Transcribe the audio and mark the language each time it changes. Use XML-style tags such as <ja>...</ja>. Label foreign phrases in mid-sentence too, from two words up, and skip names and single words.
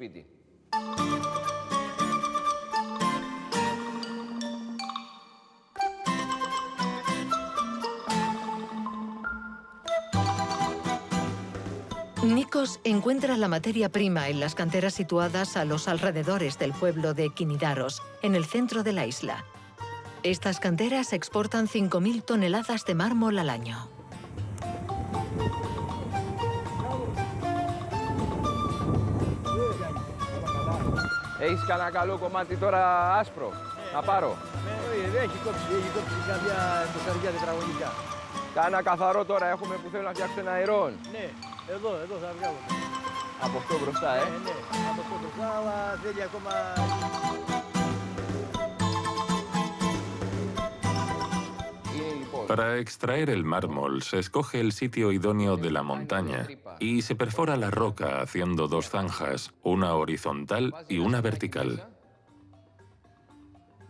<es>Nikos encuentra la materia prima en las canteras situadas a los alrededores del pueblo de Kinidaros, en el centro de la isla. Estas canteras exportan 5.000 toneladas de mármol al año.</es> <el>Έχεις κανένα καλό κομμάτι τώρα άσπρο, να πάρω. Έχει κόψει κάποια κοσαριά τετραγωνικά. Κάνα καθαρό τώρα έχουμε που θέλω να φτιάξω ένα αερόν. Ναι, εδώ θα βγάλω. Από αυτό μπροστά, Ναι, από αυτό μπροστά, αλλά θέλει ακόμα...</el> <es>Para extraer el mármol se escoge el sitio idóneo de la montaña y se perfora la roca haciendo dos zanjas, una horizontal y una vertical.</es>